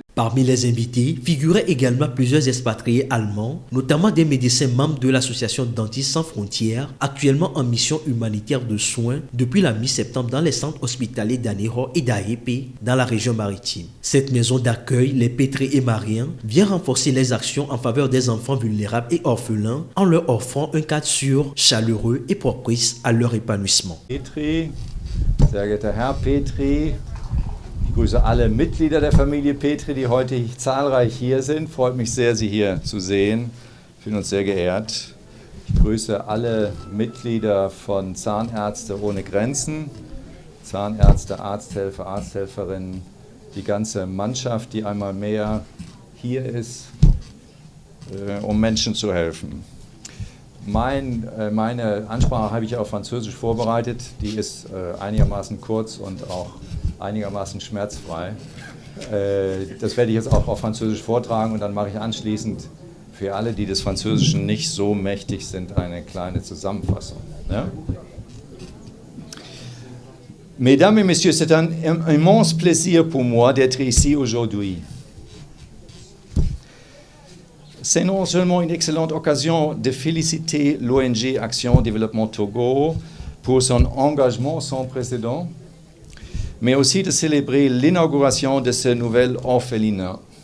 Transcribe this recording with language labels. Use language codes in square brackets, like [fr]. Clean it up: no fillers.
[fr] Parmi les invités figuraient également plusieurs expatriés allemands, notamment des médecins membres de l'association Dentistes sans frontières, actuellement en mission humanitaire de soins depuis la mi-septembre dans les centres hospitaliers d'Anejo et d'Aepe dans la région maritime. Cette maison d'accueil, les Pétrés et Mariens, vient renforcer les actions en faveur des enfants vulnérables et orphelins en leur offrant un cadre sûr, chaleureux et propice à leur épanouissement. [de] Petri, sehr geehrter Herr Petri, ich grüße alle Mitglieder der Familie Petri, die heute zahlreich hier sind. Freut mich sehr, Sie hier zu sehen. Ich bin uns sehr geehrt. Ich grüße alle Mitglieder von Zahnärzte ohne Grenzen, Zahnärzte, Arzthelfer, Arzthelferinnen, die ganze Mannschaft, die einmal mehr hier ist, um Menschen zu helfen. Meine Ansprache habe ich auf Französisch vorbereitet. Die ist einigermaßen kurz und auch einigermaßen schmerzfrei. Das werde ich jetzt auch auf Französisch vortragen und dann mache ich anschließend für alle, die des Französischen nicht so mächtig sind, eine kleine Zusammenfassung. Ja? [fr] Mesdames et Messieurs, c'est un immense plaisir pour moi d'être ici aujourd'hui. C'est non seulement une excellente occasion de féliciter l'ONG Action Développement Togo pour son engagement sans précédent, mais aussi de célébrer l'inauguration de ce nouvel orphelinat.